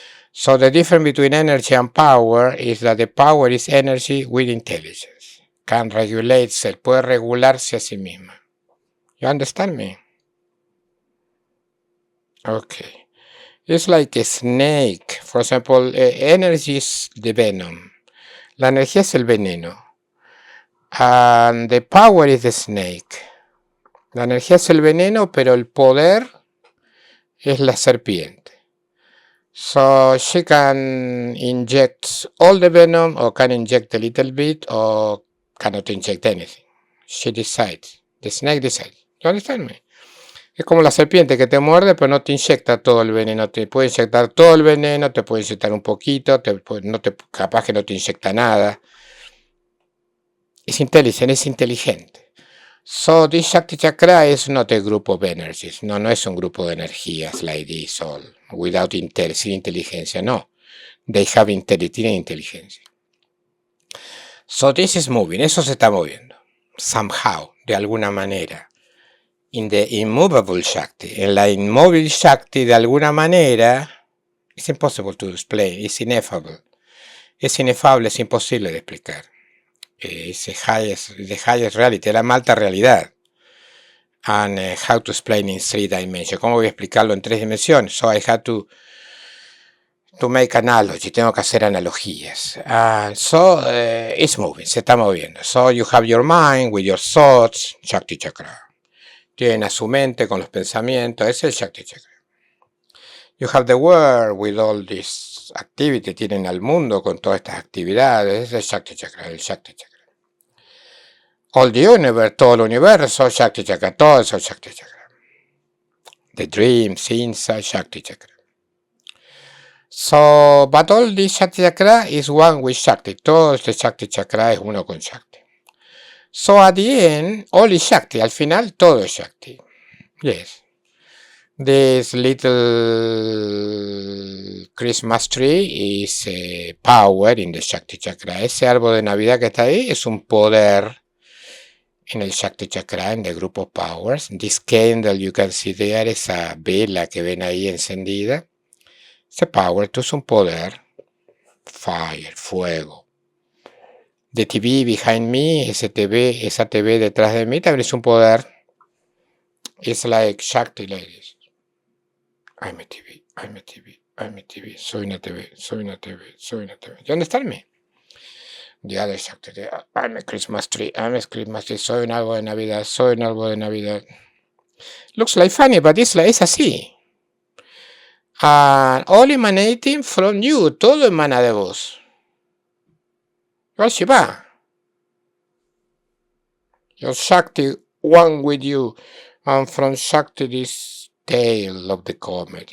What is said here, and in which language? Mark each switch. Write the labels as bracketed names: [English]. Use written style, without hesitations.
[English] So the difference between energy and power is that the power is energy with intelligence. Can regulate itself, [Spanish] puede regularse a sí misma. [English] You understand me? Okay. It's like a snake. For example, energy is the venom. [Spanish] La energía es el veneno. [English] And the power is the snake. [Spanish] La energía es el veneno, pero el poder es la serpiente. [English] So she can inject all the venom, or can inject a little bit, or cannot inject anything. She decides. The snake decides. You understand me? [Spanish] Es como la serpiente que te muerde, pero no te inyecta todo el veneno. Te puede inyectar todo el veneno, te puede inyectar un poquito, capaz que no te inyecta nada. Es inteligente. [English] So this Shakti Chakra is not a group of energies. [Spanish] No es un grupo de energías [English] like this all. Without [Spanish] sin inteligencia, no. [English] They have [Spanish] tienen inteligencia. [English] So this is moving. [Spanish] Eso se está moviendo. [English] Somehow, [Spanish] de alguna manera. [English] In the immovable Shakti, [Spanish] en la inmóvil Shakti, de alguna manera, [English] it's impossible to explain, it's ineffable. [Spanish] Es inefable, es imposible de explicar. [English] It's the highest reality, [Spanish] la más alta realidad. [English] And how to explain in 3 dimensions. [Spanish] ¿Cómo voy a explicarlo en 3 dimensiones? [English] So I had to make analogy, [Spanish] tengo que hacer analogías. [English] So it's moving, [Spanish] se está moviendo. [English] So you have your mind with your thoughts, Shakti Chakra. [Spanish] Tienen a su mente con los pensamientos, es el Shakti Chakra. [English] You have the world with all this activity, [Spanish] tienen al mundo con todas estas actividades, es el Shakti Chakra, el Shakti Chakra. [English] All the universe, [Spanish] todo el universo, Shakti Chakra, todo eso Shakti Chakra. [English] The dreams, insight, Shakti Chakra. So, but all this Shakti Chakra is one with Shakti, [Spanish] todo este Shakti Chakra es uno con Shakti. [English] So at the end, all is Shakti. [Spanish] Al final, todo es Shakti. [English] Yes. This little Christmas tree is power in the Shakti Chakra. [Spanish] Ese árbol de Navidad que está ahí es un poder en el Shakti Chakra, en el grupo powers. [English] This candle you can see there, [Spanish] esa vela que ven ahí encendida. Ese power, esto es un poder. Fire, fuego. [English] The TV behind me, [Spanish] esa TV detrás de mí también es un poder. [English] It's like Shakti, like this. I'm a TV, I'm a TV, I'm a TV. [Spanish] Soy una TV, soy una TV, soy una TV. [English] You understand me? The other Shakti, I'm a Christmas tree, I'm a Christmas tree. [Spanish] Soy un árbol de Navidad, soy un árbol de Navidad. [English] Looks like funny, but it's así. All emanating from you, [Spanish] todo emana de vos. [English] Well, Śiva, your Shakti one with you, and from Shakti this tail of the comet.